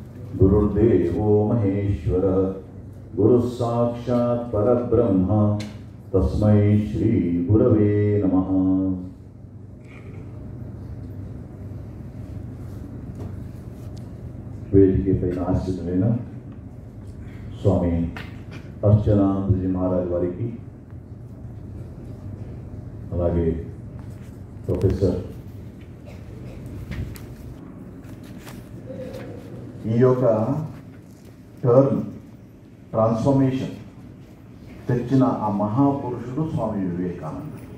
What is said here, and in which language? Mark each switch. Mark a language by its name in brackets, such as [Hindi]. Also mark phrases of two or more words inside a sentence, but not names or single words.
[Sanskrit] गुरुर्देवो महेश्वरः गुरुः साक्षात् परब्रह्म तस्मै श्री गुरवे नमः। [Telugu] వేదిక పైన ఆశ్రితులైన స్వామి అర్చనానందజీ మహారాజ్ వారికి, అలాగే ప్రొఫెసర్ ఈ యొక్క [English] turn transformation [Telugu] తెచ్చిన ఆ మహాపురుషుడు స్వామి వివేకానంద.